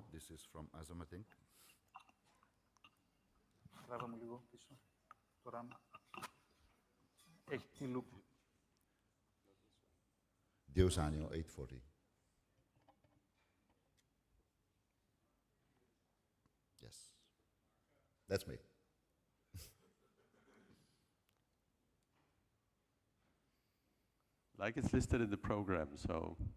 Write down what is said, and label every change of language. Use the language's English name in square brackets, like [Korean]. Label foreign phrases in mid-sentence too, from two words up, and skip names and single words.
[English] Francis from ASM, I think. [Greek] Τράβαμε λίγο πίσω. Το ράμα. Έχει τη λούπη. [English] Eusanio, 840. Yes. That's me. Like it's listed in the program, so.